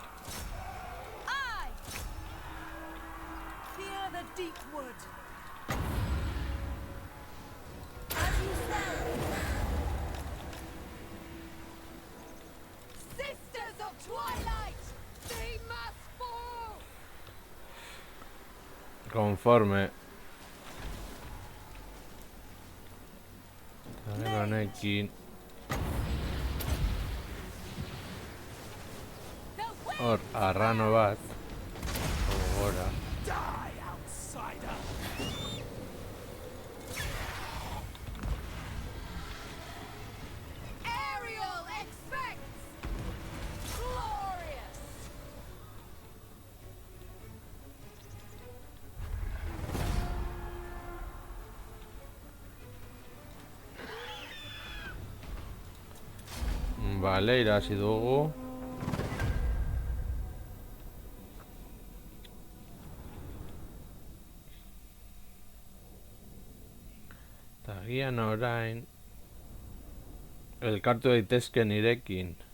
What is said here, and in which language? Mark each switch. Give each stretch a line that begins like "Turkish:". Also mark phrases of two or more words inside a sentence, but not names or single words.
English: I fear the deep wood. As you say. Sisters of Twilight! They must fall.
Basque: Conforme. Honekin. Hor, arrano bat. Gora.
English: Die, outsider! Ariel expects! Glorious!
Basque: Vale, irazi dugu. Tagian orain elkartu daitezke nirekin.